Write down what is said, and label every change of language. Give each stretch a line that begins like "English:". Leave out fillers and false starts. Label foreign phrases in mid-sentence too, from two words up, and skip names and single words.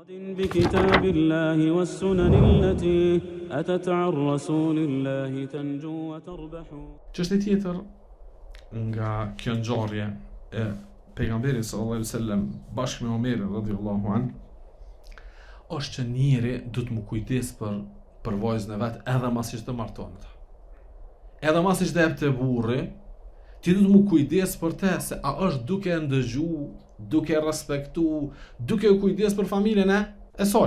Arabic: بكتاب الله والسنن التي أتت عن رسول الله تنجو وتربح.
Albanian: Çështja tjetër nga kjo ngjarje e pejgamberit
Arabic: صلى الله عليه وسلم
Albanian: bashkë me Omerin
Arabic: رضي الله عن
Albanian: është që njëri duhet më kujdes për vajzën e vet edhe masi të martohet. Edhe masi të jep të burri, ti duhet më kujdes për te se a është duke ndëgju, duke respektu, duke kujdes për familjen e saj.